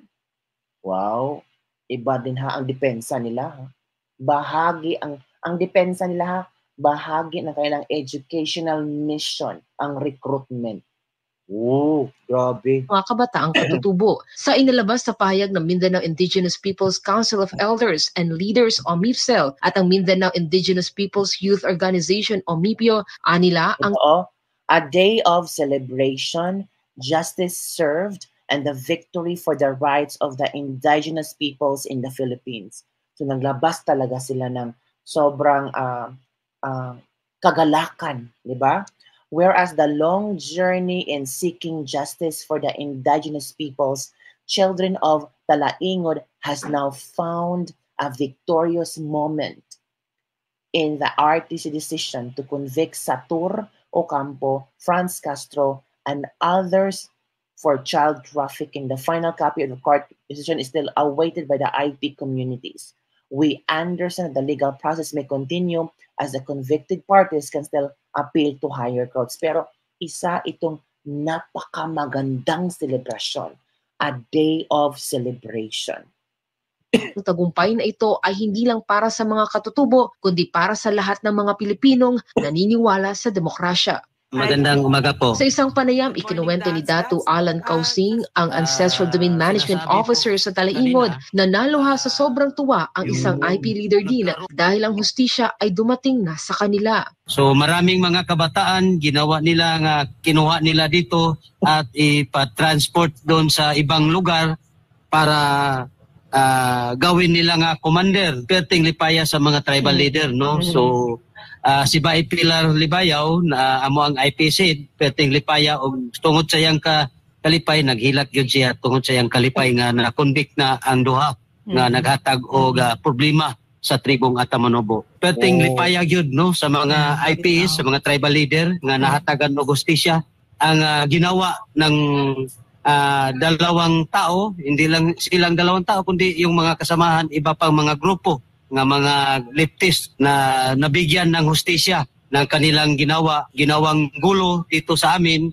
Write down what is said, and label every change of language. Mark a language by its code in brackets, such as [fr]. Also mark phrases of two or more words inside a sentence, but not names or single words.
[tl] Wow, iba din ha ang depensa nila ha. Bahagi ang depensa nila ha, bahagi ng kanilang [en] educational mission [tl] ang recruitment. Grabe. Mga kabataang katutubo. Sa inilabas sa pahayag ng Mindanao Indigenous Peoples Council of Elders and Leaders o MIPCEL at ang Mindanao Indigenous Peoples Youth Organization o MIPYO, anila ang [en] a day of celebration, justice served, and the victory for the rights of the indigenous peoples in the Philippines. [tl] So naglabas talaga sila ng sobrang kagalakan, di ba? [en] Whereas the long journey in seeking justice for the indigenous peoples, children of Talaingod has now found a victorious moment in the RTC decision to convict Sator Ocampo, Franz Castro, and others for child trafficking. The final copy of the court decision is still awaited by the IP communities. We understand that the legal process may continue as the convicted parties can still appeal to higher courts. [tl] Pero isa itong napakamagandang celebration, [en] a day of celebration. [tl] Ang tagumpay na ito ay hindi lang para sa mga katutubo, kundi para sa lahat ng mga Pilipinong naniniwala sa demokrasya. Magandang umaga po. Sa isang panayam, ikinuwento ni Datu Alan Kausing, ang [en] Ancestral Domain Management Officer [tl] sa Talaingod, na naluha sa sobrang tuwa ang isang IP leader din dahil ang hustisya ay dumating na sa kanila. So maraming mga kabataan, kinuha nila dito at ipa-transport doon sa ibang lugar para gawin nila nga commander, [ceb] perting lipaya sa mga [en] tribal leader, [ceb] no? So si Bai Pilar Libayaw na amo ang IPC perting lipaya og tungod sa yang kalipay naghilak gyud siya tungod sa yang kalipay nga na-convict na ang duha nga naghatag og problema sa tribong Atamanobo. Perting lipaya gyud no sa mga IPs, sa mga tribal leader nga nahatagan og hustisya [tl] ang ginawa ng dalawang tao, hindi lang silang dalawang tao, kundi yung mga kasamahan, iba pang mga grupo ng mga leftist na nabigyan ng hustisya ng kanilang ginawang gulo dito sa amin.